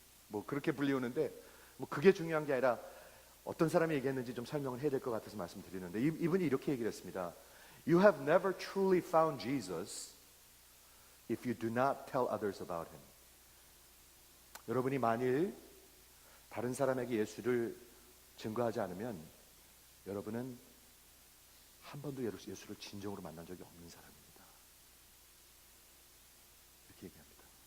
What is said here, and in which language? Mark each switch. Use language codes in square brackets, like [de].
[ko] 뭐 그렇게 불리우는데, 뭐 그게 중요한 게 아니라 어떤 사람이 얘기했는지 좀 설명을 해야 될 것 같아서 말씀드리는데, 이분이 이렇게 얘기를 했습니다. [en] You have never truly found Jesus if you do not tell others about him. [ko] 여러분이 만일 다른 사람에게 예수를 증거하지 않으면 여러분은 한 번도 예수를 진정으로 만난 적이 없는 사람입니다. 이렇게 얘기합니다.